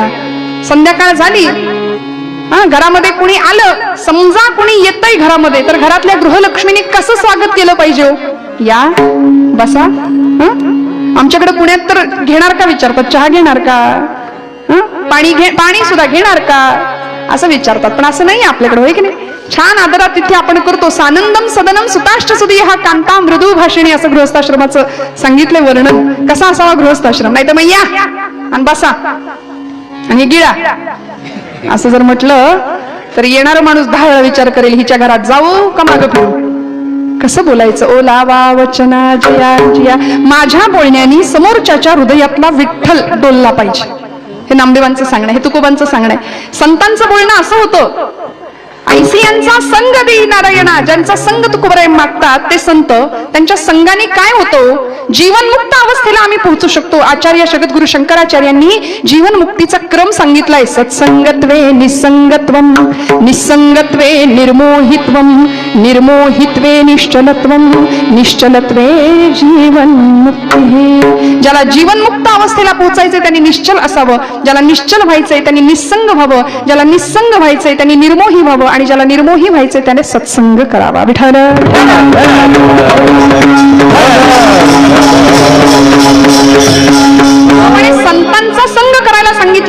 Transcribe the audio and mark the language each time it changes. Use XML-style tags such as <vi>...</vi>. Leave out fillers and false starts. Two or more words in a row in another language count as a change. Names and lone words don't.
<mr>संध्याकाळ झाली, घरामध्ये कुणी आलं, समजा कुणी येतंय घरामध्ये, तर घरातल्या गृहलक्ष्मीने कसं स्वागत केलं पाहिजे? या बसा. आमच्याकडे पुण्यात तर घेणार का विचारतात, चहा घेणार का, पाणी सुद्धा घेणार का असं विचारतात. पण असं नाही आपल्याकडे, होय की नाही? छान आदरात तिथे आपण करतो.</mr> <sa>सानंदम सदनम सुताष्ट सुदी हा कांता मृदू भाषिणी</sa> <mr>असं गृहस्थाश्रमाचं सांगितलंय वर्णन. कसा असावा गृहस्थाश्रम? नाही तर मग या आणि बसा आणि गिळा असं जर म्हटलं तर येणारा माणूस 10 वेळा विचार करेल, हिच्या घरात जाऊ का मागं फिरू. कसं बोलायचं? ओलावा वचना जया जया. माझ्या बोलण्याने समोरच्याच्या हृदयातला विठ्ठल डोलला पाहिजे. हे नामदेवांचं सांगणं, हे तुकोबांचं सांगणं आहे. संतांचं बोलणं असं होतं, ऐसी यांचा संग देई नारायणा. ज्यांचा संग तुकोबराय मागतात ते संत, त्यांच्या संगाने काय होतं, जीवनमुक्त अवस्थेला आम्ही पोहोचू शकतो. आचार्य जगद्गुरु शंकराचार्यांनी जीवनमुक्तीचा क्रम सांगितलाय.</mr> <sa>सत्संगत्वे निसंगत्वम, निसंगत्वे निर्मोहित्वम, निर्मोहित्वे निश्चलत्वम, निश्चलत्वे जीवनमुक्ती.</sa> <mr>ज्याला जीवनमुक्त अवस्थेला पोहोचायचंय त्यांनी निश्चल असावं, ज्याला निश्चल व्हायचंय त्यांनी निसंग व्हावं, ज्याला निसंग व्हायचंय त्यांनी निर्मोही व्हावं, आणि ज्याला निर्मोही व्हायचंय त्याने सत्संग करावा. विठ्ठल संतांचा संग करायला सांगितलं.</mr>